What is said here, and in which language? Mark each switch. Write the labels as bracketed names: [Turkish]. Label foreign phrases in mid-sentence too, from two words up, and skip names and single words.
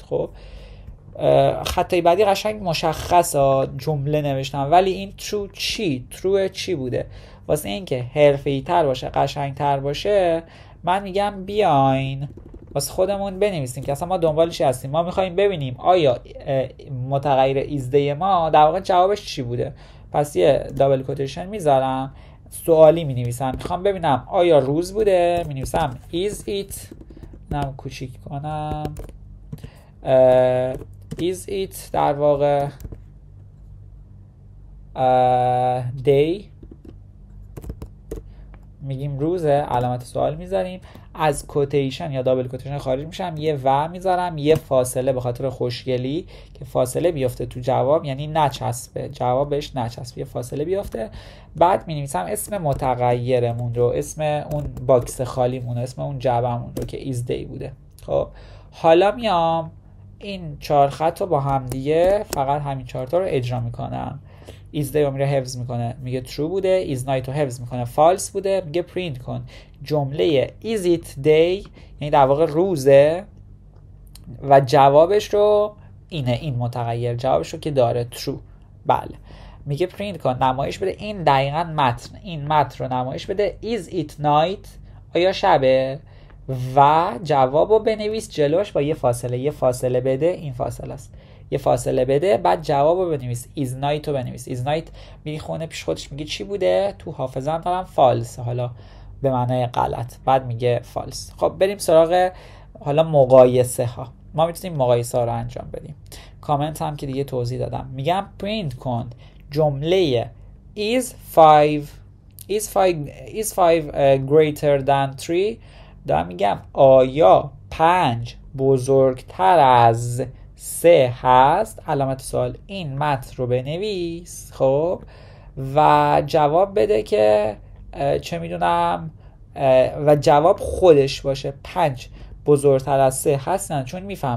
[Persian] خب خطای بعدی قشنگ مشخصه جمله نوشتم، ولی این true چی؟ true چی بوده؟ واسه اینکه حرفه‌ای‌تر باشه قشنگ‌تر باشه من میگم بیاین واسه خودمون بنویسیم که اصلا ما دنبال چی هستیم. ما میخوایم ببینیم آیا متغیر [English] is day [Persian] ما در واقع جوابش چی بوده. پس یه دابل کوتیشن میذارم، سوالی مینویسم، میخوام ببینم آیا روز بوده، مینویسم [English] is it، [Persian] نم کوچیک کنم [English] is it [Persian] در واقع day، میگیم روزه، علامت سوال میذاریم، از کوتیشن یا دابل کوتیشن خارج میشم، یه و میذارم، یه فاصله به خاطر خوشگلی که فاصله بیفته تو جواب، یعنی نچسبه جواب بهش نچسبه، یه فاصله بیفته. بعد مینویسم اسم متغیرمون رو، اسم اون باکس خالیمون رو، اسم اون جعبمون رو که [English] is day [Persian] بوده. خب حالا میام این 4 خط رو با هم دیگه فقط همین 4 تا رو اجرا میکنم. [English] is day [Persian] رو میره حفظ میکنه میگه true بوده، [English] is night [Persian] رو حفظ میکنه false بوده، میگه print کن جمله [English] is it day [Persian] یعنی در واقع روزه و جوابش رو اینه، این متغیر جوابش رو که داره true. بله میگه print کن نمایش بده این دقیقاً متن، این متن رو نمایش بده [English] is it night [Persian] آیا شبه و جواب رو بنویس جلوش با یه فاصله، یه فاصله بده، این فاصله است یه فاصله بده، بعد جواب رو بنویس. [English] is night [Persian] رو بنویس. [English] is night [Persian] میری خونه پیش خودش میگه چی بوده؟ تو حافظه‌ام دارم false، حالا به معنای غلط، بعد میگه false. خب بریم سراغ حالا مقایسه ها. ما میتونیم مقایسه ها رو انجام بدیم. کامنت هم که دیگه توضیح دادم. میگم پرینت کن جمله [English] is 5 greater than 3. [Persian] دارم میگم آیا 5 بزرگتر از 3 هست؟ علامت سوال. این متن رو بنویس خب و جواب بده که چه میدونم و جواب خودش باشه 5 بزرگتر از 3 هست نه، چون میفهمه.